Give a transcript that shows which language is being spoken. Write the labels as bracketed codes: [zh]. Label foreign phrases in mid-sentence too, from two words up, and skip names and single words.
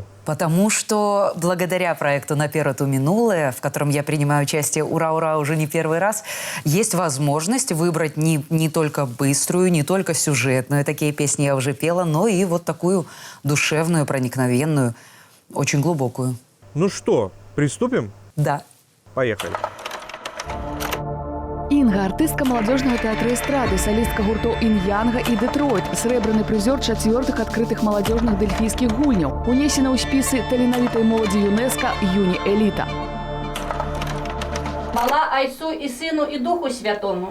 [ru] Потому что благодаря проекту «Наперад у минулое», в котором я принимаю участие, ура-ура, уже не первый раз, есть возможность выбрать не только быструю, не только сюжетную, такие песни я уже пела, но и вот такую душевную, проникновенную, очень глубокую. Ну что, приступим? Да. Поехали. [be] Інга, артыстка маладзёжнага тэатра эстрады, салістка гуртоў «Ін'янга» і «Дэтройт», срэбраны прызёр 4-х адкрытых маладзёжных дельфійскіх гульняў, унесена ў спісы таленавітай моладзі ЮНЕСКО «Юні-эліта». Мала Айцу і Сыну і Духу Святому,